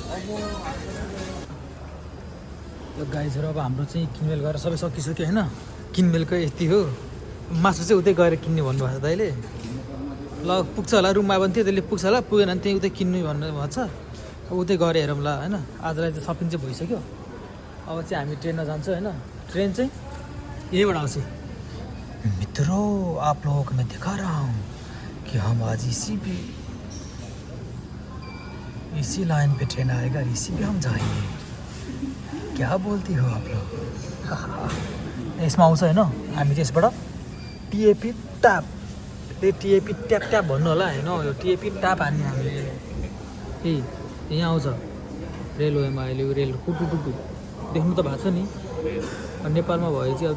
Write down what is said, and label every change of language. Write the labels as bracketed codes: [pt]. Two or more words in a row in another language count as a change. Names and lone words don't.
[ne] गाइजहरू अब हाम्रो चाहिँ किनमेल गरेर सबै सकिसक्यो होइन किनमेलको यति हो मासु चाहिँ उतै गएर किन्ने भन्नुभएको छ दाइले ल पुग्छ होला रुममा पनि थियो त्यसले पुग्छ होला पुगेन भने त्यहीँ उतै किन्नु भन्नुभएको छ अब उतै गएर हेरौँ ल होइन आजलाई चाहिँ सपिङ चाहिँ भइसक्यो अब चाहिँ हामी ट्रेनमा जान्छौँ होइन ट्रेन चाहिँ यहीबाट आउँछ [hi] मित्रों आप लोगों को मैं दिखा रहा हूँ कि हम आज इसी लाइन पे ट्रेन आएगा इसी पे हम जाएंगे क्या बोलती हो आप लोग [ne] यसमा आउँछ होइन हामी चाहिँ यसबाट टिएपी ट्याप त्यही टिएपी ट्याप ट्याप भन्नु होला होइन यो टिएपी ट्याप हान्ने हामीले ए यहाँ आउँछ रेलवेमा अहिले रेल टुटु देख्नु त भएको छ नि नेपालमा भयो चाहिँ अब